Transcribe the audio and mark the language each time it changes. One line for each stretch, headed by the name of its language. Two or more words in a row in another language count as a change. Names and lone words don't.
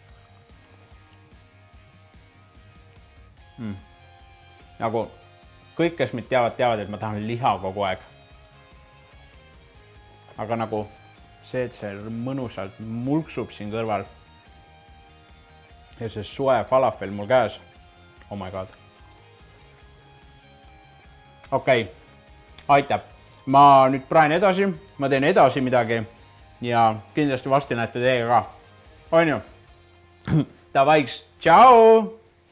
Estonian: Nagu kõik, kes mind teavad, et ma tahan liha kogu aeg. Aga nagu see, et see mõnusalt mulksub siin kõrval ja see soe falafel mul käes.
English: Oh my god.
Estonian: Okei, aitab. Ma nüüd praen edasi, ma teen edasi midagi ja kindlasti vasti näete teiega ka. On ju? Davaiks, tšau!